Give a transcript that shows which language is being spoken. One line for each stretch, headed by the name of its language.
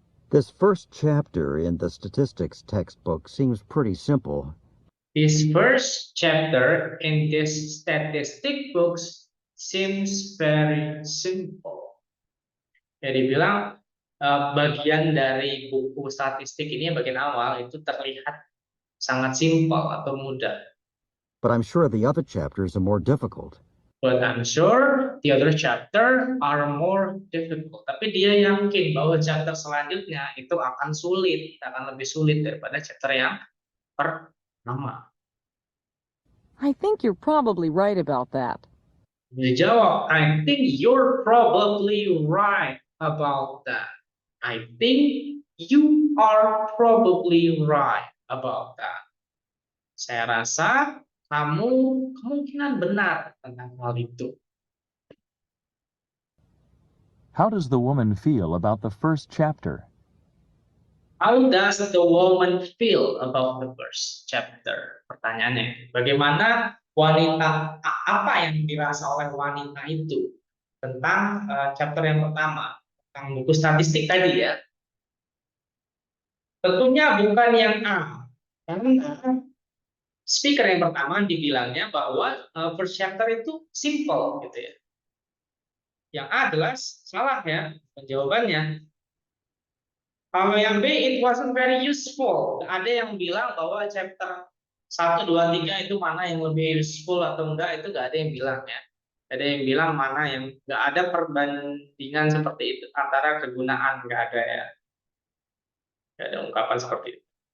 English: This first chapter in the statistics textbook seems pretty simple. This first chapter in this statistic books seems very simple.
Indonesian: Jadi bilang bagian dari buku statistik ini bagian awal itu terlihat sangat simpel atau mudah.
English: But I'm sure the other chapters are more difficult. But I'm sure the other chapter are more difficult.
Indonesian: Tapi dia yakin bahwa chapter selanjutnya itu akan sulit, akan lebih sulit daripada chapter yang pertama.
English: I think you're probably right about that.
Indonesian: Dia jawab,
English: I think you're probably right about that. I think you are probably right about that.
Indonesian: Saya rasa kamu kemungkinan benar tentang hal itu.
English: How does the woman feel about the first chapter? How does the woman feel about the first chapter?
Indonesian: Pertanyaannya, bagaimana wanita, apa yang dirasa oleh wanita itu tentang chapter yang pertama, tentang buku statistik tadi ya? Tentunya bukan yang A, karena speaker yang pertama dibilangnya bahwa
English: first chapter
Indonesian: itu simple gitu ya. Yang A adalah salah ya penjawabannya. Kalau yang B
English: it wasn't very useful.
Indonesian: Ada yang bilang bahwa chapter 1, 2, 3 itu mana yang lebih useful atau enggak itu enggak ada yang bilang ya. Ada yang bilang mana yang enggak ada perbandingan seperti itu antara kegunaan, enggak ada ya. Enggak ada ungkapan seperti itu.